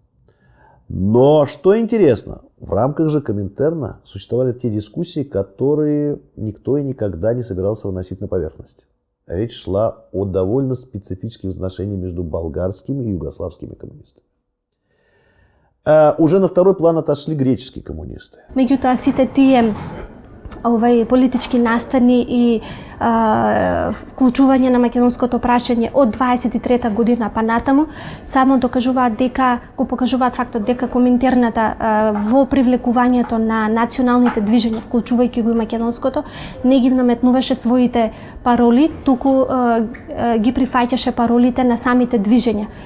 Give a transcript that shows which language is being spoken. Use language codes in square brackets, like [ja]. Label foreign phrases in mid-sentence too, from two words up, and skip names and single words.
[ru] Но, что интересно, в рамках же Коминтерна существовали те дискуссии, которые никто и никогда не собирался выносить на поверхность. Речь шла о довольно специфических отношениях между болгарскими и югославскими коммунистами. Уже на второй план отошли греческие коммунисты. [mk] Меѓутоа сите тие политички настани и вклучување на македонското прашање од 23-та година па натаму само докажуваат дека, го покажуваат фактот дека Коминтерната во привлекувањето на националните движења, вклучувајќи го и македонското, не ги наметнуваше своите пароли, туку ги прифаќаше паролите на самите движења.